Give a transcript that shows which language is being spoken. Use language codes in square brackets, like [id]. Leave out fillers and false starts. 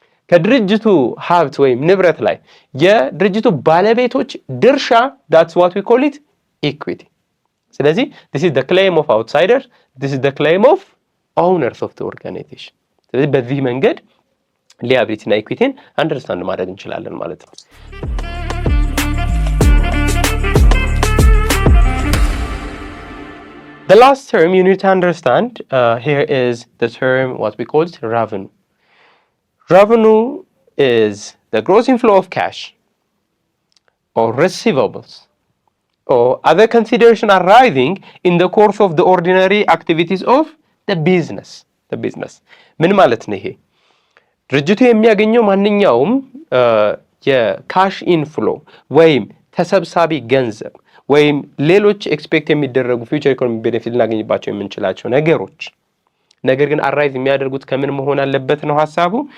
[am] ከድርጅቱ ሀብት ወይም ንብረት ላይ የድርጅቱ ባለቤቶች ድርሻ [en] that's what we call it equity. ስለዚህ this is the claim of outsiders, this is the claim of owners of the organization. [am] ስለዚህ በዚህ መንገድ liability እና equity አንደርስታንድ ማድረግ እንችላለን ማለት ነው። [en] The last term you need to understand here is the term what we call revenue. Revenue is the gross inflow of cash or receivables or other consideration arising in the course of the ordinary activities of the business. The business. [am] ምን ማለት ነው ይሄ? ድርጅቱ የሚያገኘው ማንኛውም የካሽ ኢንፍሎ ወይም ተሰብሳቢ ገንዘብ ወይም ሌሎች ኤክስፔክት የሚደረጉ ፊውቸር ኢኮኖሚክ ቤኔፊት ልናገኝባቸው የምንችላቸው ነገሮች ነገር ግን አራይዝ የሚያደርጉት ከምን መሆን አለበት ነው ሐሳቡ?